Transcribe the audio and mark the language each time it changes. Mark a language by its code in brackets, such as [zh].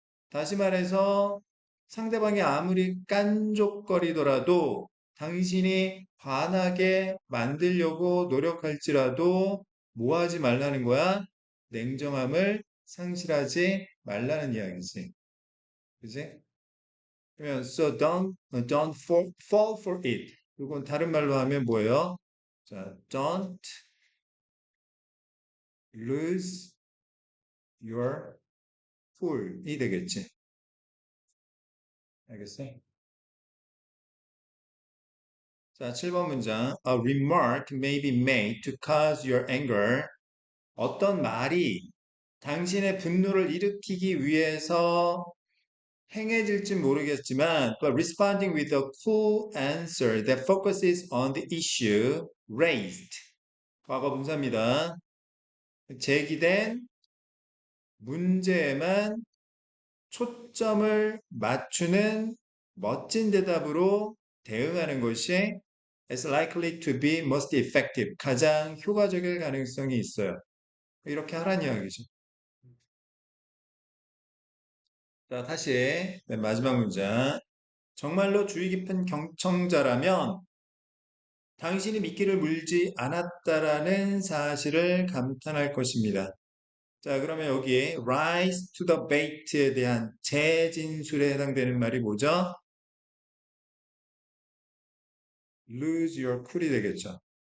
[ko] 다시 말해서 상대방이 아무리 깐족거리더라도 당신이 반하게 만들려고 노력할지라도 뭐 하지 말라는 거야? 냉정함을 상실하지 말라는 이야기지. 그지? 그러면 [en] so don't fall for it. [ko] 이건 다른 말로 하면 뭐예요? [en] 자, don't lose your cool이 되겠지. [ko] 알겠어? 자, 7번 문장. [en] A remark may be made to cause your anger. [ko] 어떤 말이 당신의 분노를 일으키기 위해서 행해질지 모르겠지만, [en] but responding with a cool answer that focuses on the issue raised. [ko] 과거 분사입니다. 제기된 문제에만 초점을 맞추는 멋진 대답으로 대응하는 것이 [en] is likely to be most effective. [ko] 가장 효과적일 가능성이 있어요. 이렇게 하라는 이야기죠. 자, 다시 맨 마지막 문장. 정말로 주의 깊은 경청자라면 당신이 미끼를 물지 않았다라는 사실을 감탄할 것입니다. 자, 그러면 여기 [en] rise to the bait [ko] 에 대한 재진술에 해당되는 말이 뭐죠? [en] lose your cool이 되겠죠.